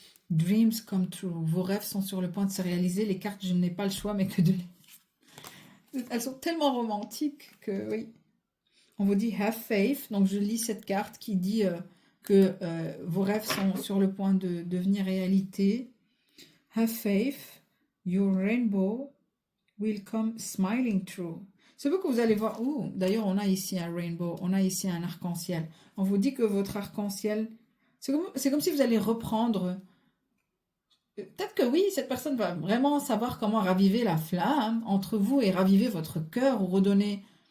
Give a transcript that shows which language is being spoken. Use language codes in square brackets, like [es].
[en] Dreams come true. [fr] Vos rêves sont sur le point de se réaliser. Les cartes, je n'ai pas le choix, mais que de les... Elles sont tellement romantiques que oui. On vous dit [en] have faith. [fr] Donc je lis cette carte qui dit que vos rêves sont sur le point de devenir réalité. [en] Have faith. Your rainbow will come smiling through. [fr] C'est beau que vous allez voir. Oh, d'ailleurs, on a ici un rainbow. On a ici un arc-en-ciel. On vous dit que votre arc-en-ciel, c'est comme si vous allez reprendre. Peut-être que oui, cette personne va vraiment savoir comment raviver la flamme entre vous et raviver votre cœur ou redonner.